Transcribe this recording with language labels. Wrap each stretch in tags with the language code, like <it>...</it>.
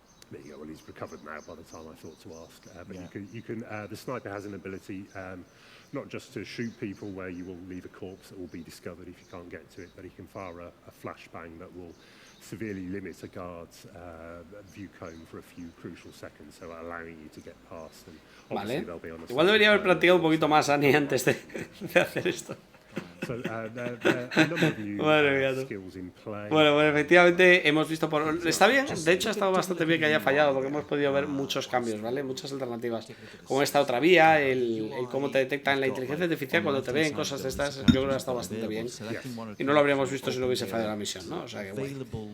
<en>There you go. Well, he's recovered now. By the time I thought to ask, but you can. The sniper has an ability not just to shoot people where you will leave a corpse that will be discovered if you can't get to it, but he can fire a flashbang that will severely limit a guard's view cone for a few crucial seconds, so allowing you to get past. And</en> <es>vale. Igual debería haber practicado un poquito más Annie antes de hacer esto.</es> <en>So, there are a number of new skills in play.</en> <es>Bueno, efectivamente hemos visto está bien, de hecho ha estado bastante bien que haya fallado porque hemos podido ver muchos cambios, ¿vale? Muchas alternativas. Como esta otra vía, el cómo te detectan la inteligencia artificial cuando te ven, cosas de estas, yo creo que ha estado bastante bien. Y no lo habríamos visto si no hubiese fallado la misión, ¿no? O sea que bueno.</es>